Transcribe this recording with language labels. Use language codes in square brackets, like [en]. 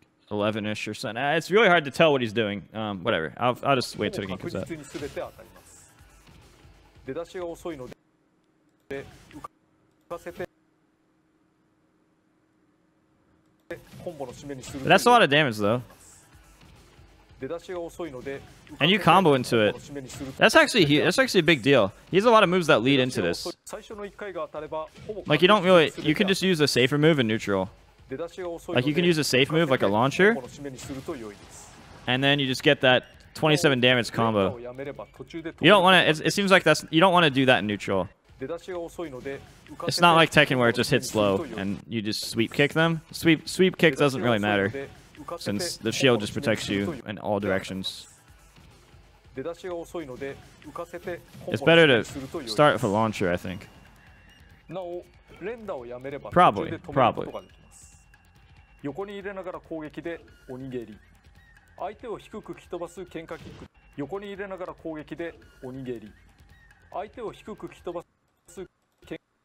[en] 11-ish or something. It's really hard to tell what he's doing. Whatever. I'll just wait till the game [ja] 確 [en] comes out. [ja] 実に全て当たります。出だしが遅いので浮かせてコンボの締めにする [en] But that's a lot of damage though. [ja] 出だしが遅いので [en] And you combo into it. That's actually a big deal. He has a lot of moves that lead into this. [ja] 最初の1回が当たればほぼ [en] Like you can just use a safer move in neutral. [ja] 出だしが遅い [en] Like you can use a safe move like a launcher, [ja] コンボの締めにすると良いです。 [en] and then you just get that 27 damage combo. [ja] をやめれば途中で [en] You don't want to. It seems like you don't want to do that in neutral. [ja] 出だしが遅いので [en] It's not like Tekken where it just hits low and you just sweep kick them. Sweep kick doesn't really matter since the shield just protects you in all directions. [ja] 出だしが遅いので浮かせて [en] It's better to start with a launcher, I think. [ja] なお連打をやめれば [en] Probably, [ja] 途中で止めることができます。横に入れながら攻撃で鬼蹴り。相手を低く吹き飛ばす喧嘩キック。横に入れながら攻撃で鬼蹴り。相手を低く吹き飛ばす喧